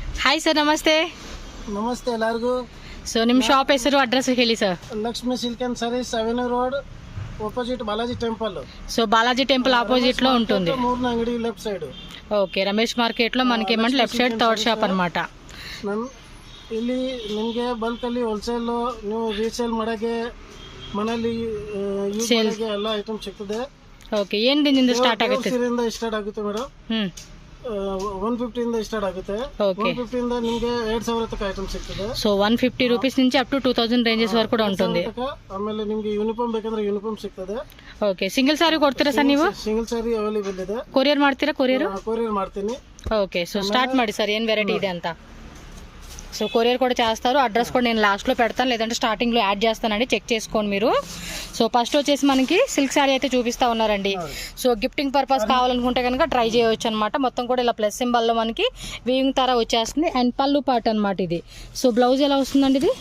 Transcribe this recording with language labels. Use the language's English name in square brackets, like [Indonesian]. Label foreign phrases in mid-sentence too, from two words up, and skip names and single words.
[Kannada] ಹಾಯ್ ಸರ್, ನಮಸ್ತೆ. ನಮಸ್ತೆ ಎಲ್ಲರಿಗೂ. ಸೊ ನಿಮ್ಮ ಶಾಪ್ ಹೆಸರು, ಅಡ್ರೆಸ್ ಹೇಳಿ ಸರ್. ಲಕ್ಷ್ಮಿ ಸಿಲ್ಕ್ ಅಂಡ್ ಸಾರೀಸ್, ಅವೆನ್ಯೂ ರೋಡ್, [English] opposite Balaji temple. [Telugu] సో బాలాజీ టెంపుల్ ఆపోజిట్ లో ఉంటుంది. మూడు అంగడి [English] left side. [Telugu] ఓకే, రమేష్ మార్కెట్ లో మనకి ఏమంటే [English] left side third shop [Telugu] అన్నమాట. [Kannada] ಇಲ್ಲಿ ನಿಮಗೆ ಬಲ್ಕ್ ಅಲ್ಲಿ ಹೋಲ್ಸೇಲ್ ನೀವು ರೀಸೇಲ್ ಮಾಡಕ್ಕೆ ಮನೆಯಲ್ಲಿ ಯೂಸ್ ಮಾಡಕ್ಕೆ ಎಲ್ಲ ಐಟಮ್ ಸಿಗ್ತದೆ. ಓಕೆ, ಏನು ದಿನದಿಂದ ಸ್ಟಾರ್ಟ್ ಆಗುತ್ತೆ? ಸ್ಟಾರ್ಟ್ ಆಗುತ್ತೆ ಮೇಡಮ್. 150 ಇಂದ ಸ್ಟಾರ್ಟ್ ಆಗುತ್ತೆ. 150 ಇಂದ ನಿಮಗೆ 2000 ತನಕ ಐಟಮ್ ಸಿಗ್ತದೆ. ಸೊ [Telugu] 150 ರೂಪೀಸ್ నుంచి [English] up to [Telugu] 2000 ರೇಂಜಸ್ ವರೆಗೂ ಕೂಡ ఉంటుంది. [Kannada] ಆಮೇಲೆ ನಿಮಗೆ ಯೂನಿಫಾರ್ಮ್ ಬೇಕಂದ್ರೆ ಯೂನಿಫಾರ್ಮ್ ಸಿಗ್ತದೆ. ಓಕೆ, [English] single saree [Kannada] ಕೊಡ್ತೀರಾ ಸರ್ ನೀವು? [English] single saree available [Kannada] ಇದೆ. ಕೊರಿಯರ್ ಮಾಡ್ತೀರಾ? ಕೊರಿಯರ್ ಮಾಡ್ತೀನಿ. [English] okay, so start [Telugu] ಮಾಡಿ సార్, ఏం వెరైటీ [Kannada] ಇದೆ ಅಂತ. [Telugu] సో కొరియర్ కూడా చేస్తారు. అడ్రస్ కూడా నేను లాస్ట్లో పెడతాను, లేదంటే స్టార్టింగ్లో యాడ్ చేస్తానండి, చెక్ చేసుకోండి మీరు. సో ఫస్ట్ వచ్చేసి మనకి [English] silk saree [Telugu] అయితే చూపిస్తూ ఉన్నారండి. సో [English] gifting purpose [Telugu] కావాలనుకుంటే కనుక ట్రై చేయవచ్చు అనమాట. మొత్తం కూడా ఇలా ప్లస్ సింబల్లో మనకి వీవింగ్ తర వచ్చేస్తుంది. అండ్ పళ్ళు పార్ట్ అనమాట ఇది. సో బ్లౌజ్ ఎలా వస్తుందండి ఇది?